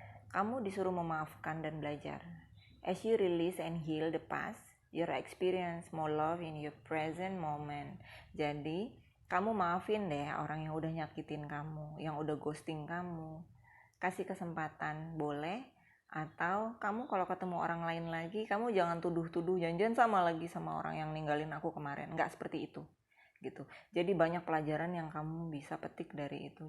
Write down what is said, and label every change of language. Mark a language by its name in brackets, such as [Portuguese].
[Indonesian] Kamu disuruh memaafkan dan belajar. [English] As you release and heal the past, you experience more love in your present moment. [Indonesian] Jadi kamu maafin deh orang yang udah nyakitin kamu, yang udah ghosting kamu. Kasih kesempatan, boleh. Atau kamu kalau ketemu orang lain lagi, kamu jangan tuduh-tuduh, jangan sama lagi sama orang yang ninggalin aku kemarin. Nggak seperti itu gitu. Jadi banyak pelajaran yang kamu bisa petik dari itu.